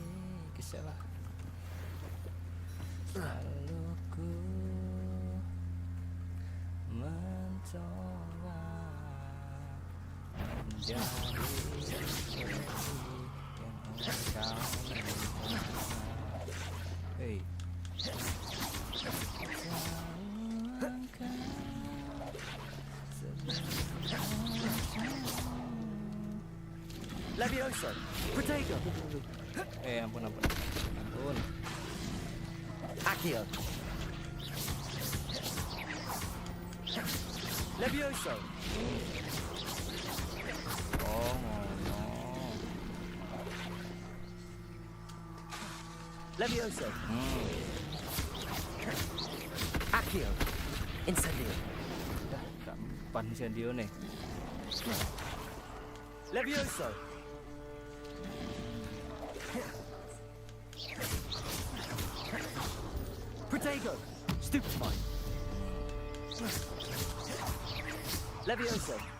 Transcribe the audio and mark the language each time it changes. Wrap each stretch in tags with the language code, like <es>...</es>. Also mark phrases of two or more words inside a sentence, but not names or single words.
<id>Kisahlah selalu ku mencoba menjadi yang engkau minta. Hey, Levioso. Protego. Ampun. Accio. Levioso.</id> <en>Oh no.</en> <id>Levioso. Accio. Incendio. Dah, kapan incendio nih? Levioso. Protego. Stupefy. Levioso.</id>